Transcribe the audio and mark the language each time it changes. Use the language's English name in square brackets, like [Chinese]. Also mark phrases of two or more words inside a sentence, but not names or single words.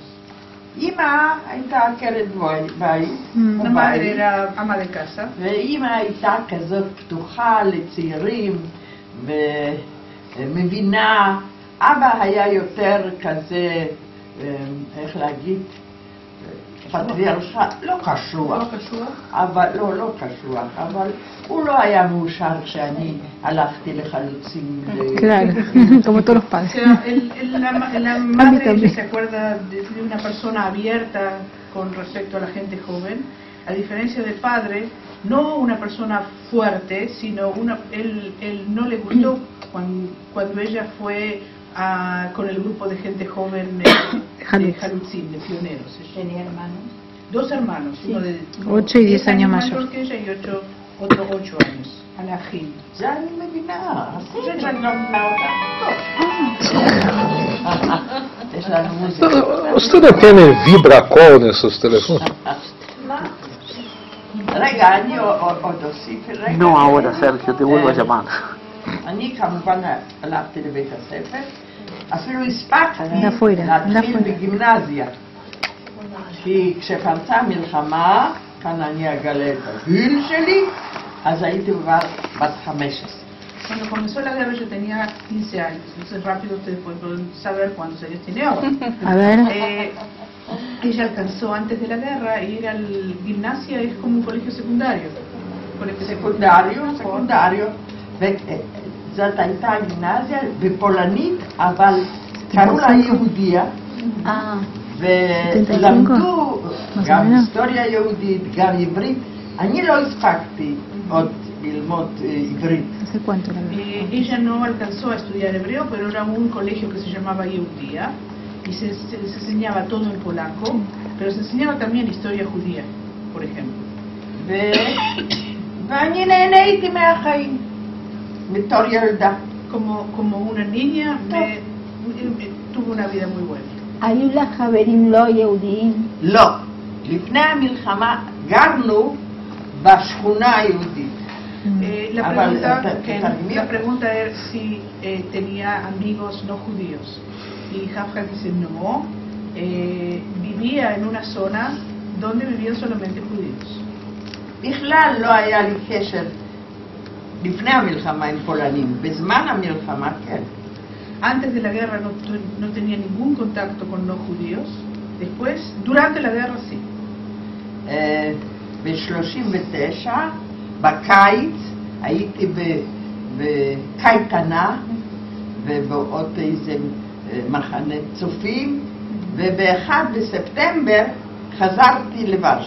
[Hebrew] אמא הייתה עקרת בית. [Spanish] La madre era ama de casa. [Hebrew] ואמא הייתה כזאת פתוחה לצעירים ומבינה. אבא היה יותר כזה, איך להגיד, פטריארכל, לא קשוח, אבל לא קשוח, אבל הוא לא היה מאושר כשאני הלכתי לחלוצים. [Spanish] Claro, como todos los padres. La madre se acuerda de una persona abierta con respecto a la gente joven, a diferencia del padre, no una persona fuerte, sino él no le gustó cuando ella fue con el grupo de gente joven de Halutzim, de pioneros. ¿Tenía hermanos? 2 hermanos, uno de 8 y 10 años mayor que ella y otro 8 años, Alajim. [Hebrew] זה אני מבינה, חושבת שאני לא מבינה אותה. יש לנו מוזיקה. [Spanish] Ustedes tienen vibracol nesses telefones? [Hebrew] רגע, אני עוד אוסיף רגע. [Spanish] No ahora, Sergio, te vuelvo a llamar. [Hebrew] אני כמובן הלכתי לבית הספר, אפילו הספקתי להתחיל בגימנזיה. כי כשפרצה המלחמה, כאן אני אגלה את הגיל שלי, אז הייתי בת 15. [Spanish] Cuando comenzó la guerra yo tenía 15 años, entonces rápido ustedes pueden saber cuántos años tiene ahora. A ver. Ella alcanzó antes de la guerra ir al gimnasia, es como un colegio secundario. [Hebrew] סקונדריו, וזאת הייתה גימנזיה בפולנית, אבל קראו לה יהודיה, ולמדו גם היסטוריה יהודית, גם עברית. אני לא הספקתי עוד ללמוד עברית. [Spanish] Ella no alcanzó a estudiar hebreo, pero era un colegio que se llamaba Yehudia y se enseñaba todo en polaco, pero se enseñaba también historia judía, por ejemplo. [Hebrew] ואני נהניתי מהחיים בתור ילדה. [Spanish] Como una niña tuvo una vida muy buena. [Hebrew] היו לך חברים לא יהודיים? לא. לפני המלחמה גרנו בשכונה היהודית. [Spanish] La pregunta es si tenía amigos no judíos. Y Hafja dice no, vivía en una zona donde vivían solamente judíos. [Hebrew] בכלל לא היה לי קשר לפני המלחמה עם פולנים, בזמן המלחמה כן. [Spanish] Antes de la guerra no tenía ningún contacto con no judíos, después, durante la guerra sí. [Hebrew] ב-39, בקיץ, הייתי בקייטנה ובעוד איזה מחנה צופים, וב-1 בספטמבר חזרתי לוורשה.